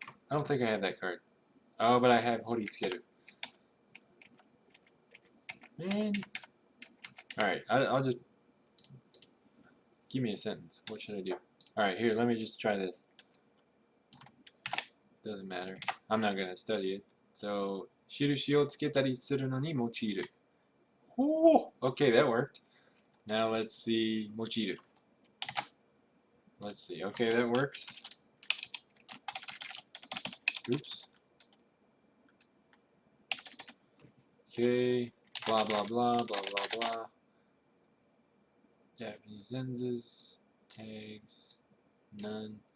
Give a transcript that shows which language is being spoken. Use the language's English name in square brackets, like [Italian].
[English] I don't think I have that card. Oh, but I have Horitsukeru. Man. Alright, I'll just... Give me a sentence. What should I do? Alright, here, let me just try this. Doesn't matter. I'm not going to study it. [Japanese] So, 印をつけたりするのに用いる. [English] Oh, okay, that worked. Now let's see, 用いる. Let's see. Okay, that works. Oops. Okay. Blah, blah, blah, blah, blah, blah. Japanese enzes, tags, none.